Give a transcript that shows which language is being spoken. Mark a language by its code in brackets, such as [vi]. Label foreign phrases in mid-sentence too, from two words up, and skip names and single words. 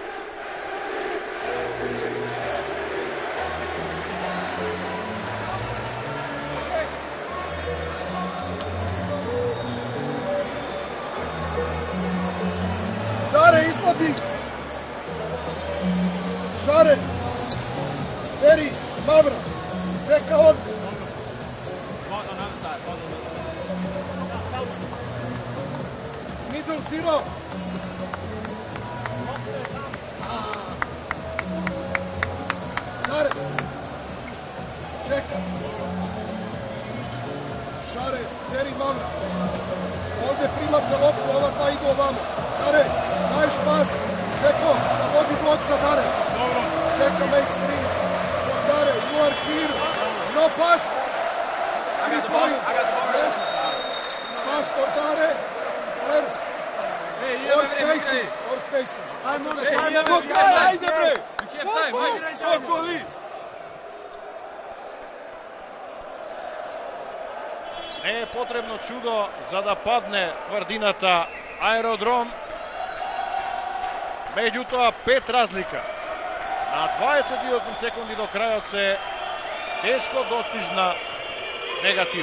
[sr] Даре, излади! Шаре! Ери, Мавра! Сека он! [en] Middle zero! [sr] Шаре! Сека! Шаре, Ери, Мавра! Ovde primate loptu, ova dva idu ovamo. Dare, daješ pas. Seko, zavodi blok za Dare. [en] Seko makes three. Dare, you are here. No pass. I got the ball. Yes. Pass for Dare. Clear. More spacing. More spacing. [sr] Ajmo, ajde bre. [en] You have time. Sokoli. [mk] Не е потребно чудо за да падне тврдината Аеродром. Меѓутоа 5 разлика. На 28 секунди до крајот се тешко достижна негатива.